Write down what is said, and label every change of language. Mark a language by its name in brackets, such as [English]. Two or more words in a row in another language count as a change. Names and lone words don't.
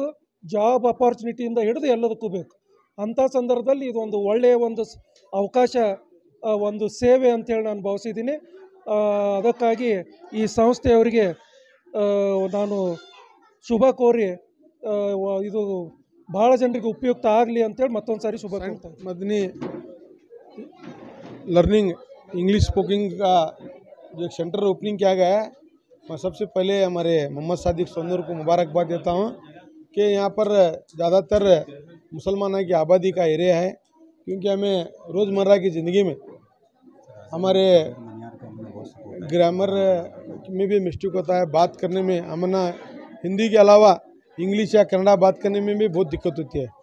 [English] job opportunityಯಿಂದ [Kannada] ಹಿಡಿದು ಎಲ್ಲದಕ್ಕೂ ಬೇಕು. ಅಂಥ ಸಂದರ್ಭದಲ್ಲಿ ಇದೊಂದು ಒಳ್ಳೆಯ ಒಂದು ಅವಕಾಶ, ಒಂದು ಸೇವೆ ಅಂತೇಳಿ ನಾನು ಭಾವಿಸಿದ್ದೀನಿ. ಅದಕ್ಕಾಗಿ ಈ ಸಂಸ್ಥೆಯವರಿಗೆ ನಾನು ಶುಭ ಕೋರಿ ಇದು ಭಾಳ ಜನರಿಗೆ ಉಪಯುಕ್ತ ಆಗಲಿ ಅಂತೇಳಿ ಮತ್ತೊಂದು ಸಾರಿ ಶುಭ ಕೋರ್ತಾ ಇದ್ದೀನಿ. [Hindi] मदनी लर्निंग इंग्लिश स्पोकिंग का जो सेंटर ओपनिंग किया गया है, मैं सबसे पहले हमारे मोहम्मद सादिक सोनूर को मुबारकबाद देता हूँ कि यहाँ पर ज़्यादातर मुसलमानों की आबादी का एरिया है, क्योंकि हमें रोज़मर्रा की ज़िंदगी में हमारे ग्रामर में भी मिस्टेक होता है, बात करने में हमना हिंदी के अलावा इंग्लिश या कन्नड़ा बात करने में भी बहुत दिक्कत होती है.